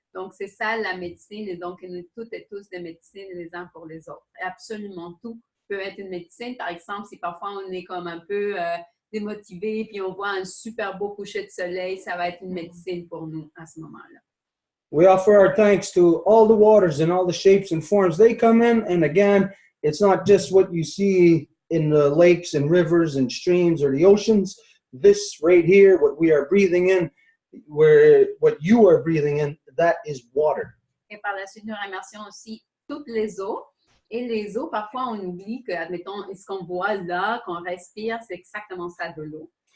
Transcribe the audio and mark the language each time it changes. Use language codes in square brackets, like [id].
[fr] Donc, c'est ça la médecine. Et donc, nous toutes et tous des médecines les uns pour les autres. Et absolument tout peut être une médecine. Par exemple, si parfois on est comme un peu démotivé, puis on voit un super beau coucher de soleil, ça va être une médecine pour nous à ce moment-là. [en] We offer our thanks to all the waters and all the shapes and forms they come in. And again, it's not just what you see in the lakes and rivers and streams or the oceans. This right here, what we are breathing in, what you are breathing in, that is water. [fr] Et par la suite, nous remercions aussi toutes les eaux. Et les eaux, parfois, on oublie que, admettons, ce qu'on boit là, qu'on respire, c'est exactement ça de l'eau.